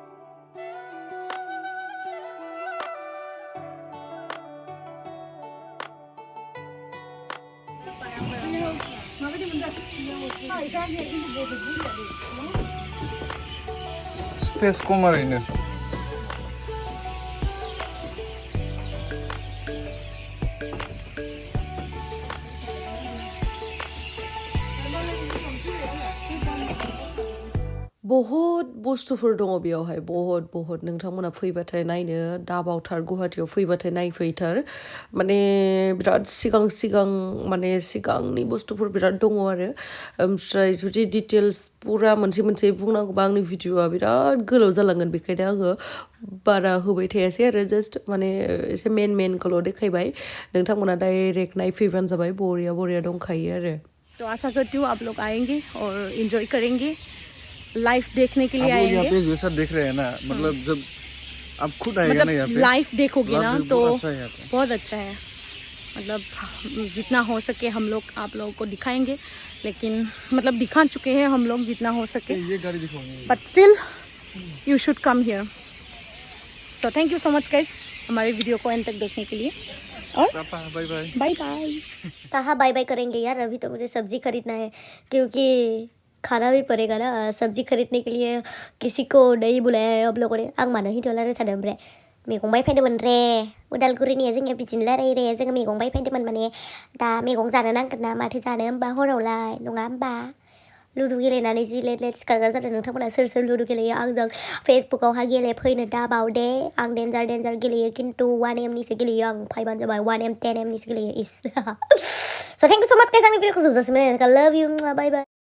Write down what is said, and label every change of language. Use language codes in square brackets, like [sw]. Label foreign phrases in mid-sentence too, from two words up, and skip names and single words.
[brx] স্পেস কম আর এনে बहुत बुस्थुफोर दङ बेयावहाय बहुत नोंथांमोना फैबाथाय नायनो दाबावथार गुवाहाटियाव फैबाथाय नायफैथार माने बिराद सिगां माने सिगांनि बुस्थुफोर बिराद दङ आरो ओमफ्राय जुदि डिटेल्स पुरा मोनसे बुंनांगौबा आंनि भिडिअआ बिराद गोलाव जालांगोन बेखायनो आङो बारा होबाय थायासै आरो जस्ट माने एसे मेनखौल' देखायबाय नोंथांमोना डाइरेक्ट नायफैबानो जाबाय बरिया दंखायो आरो [hi] तो आशा करती हूँ आप लोग आएंगे और एंजॉय करेंगे लाइफ देखने के लिए आएंगे यहाँ पे जैसा देख रहे हैं ना मतलब जब आप खुद आएगा ना यहाँ पे लाइफ देखोगे ना तो बहुत अच्छा है मतलब जितना हो सके हम लोग आप लोगों को दिखाएंगे लेकिन मतलब दिखा चुके हैं हम लोग जितना हो सके ये गाड़ी दिखाऊंगे [en] but still you should come here so thank you so much guys [hi] हमारे वीडियो को एंड तक देखने के लिए और बाय कहाँ बाय करेंगे यार अभी तो मुझे सब्जी खरीदना है क्योंकि खाना भी पड़ेगा ना सब्जी खरीदने के लिए किसी को नहीं बुलाया है हम लोगों ने [brx] आं मानो हिन्जाव थादों ओमफ्राय मैगं बायफैदोंमोन रे उदालगुरिनि जोंनिया बिदिनो रायलायो रे जोङो मैगं बायफैदोंमोन माने दा मैगं जानो नांगोन ना माथो जानो होमबा हरावलाय नङा होमबा लुदु गेलेनानै जि लेट सिखारग्रा जादों नोंथांमोना सोर लुदु गेलेयो आंजों फेसबुकावहाय गेलेफैनो दाबाव दे आं डेन्जार गेलेयो खिन्थु 1 AM निसो गेलेयो आं फाइबानो जाबाय 1 AM 10 AM निसो गेलेयो [en] is so thank you so much guys [brx] आंनि भिडिअखौ जोबजासिम नायनायनि थाखाय [en] love you bye